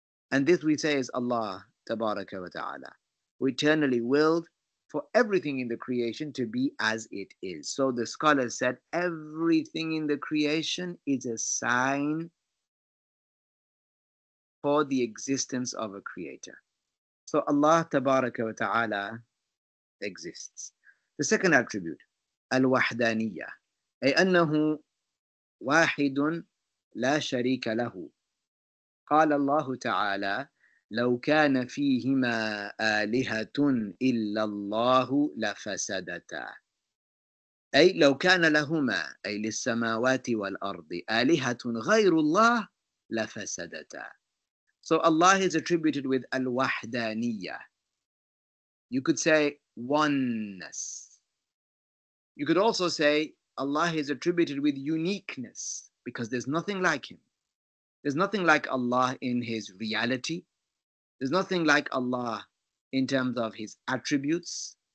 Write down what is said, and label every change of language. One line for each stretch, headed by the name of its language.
English: And this we say is Allah Tabaraka wa Ta'ala, who eternally willed for everything in the creation to be as it is. So the scholars said everything in the creation is a sign for the existence of a creator. So Allah Tabaraka wa Ta'ala exists. The second attribute,
Arabic: Al-Wahdaniyah, أي أنه واحد لا شريك له. قال الله تعالى: لو كان فيهما آلهة إلا الله لفسدتا. أي لو كان لهما أي للسماوات والأرض آلهة غير الله لفسدتا.
English: So Allah is attributed with al-wahdaniyah. You could say oneness. You could also say Allah is attributed with uniqueness because there's nothing like him. There's nothing like Allah in his reality. There's nothing like Allah in terms of his attributes.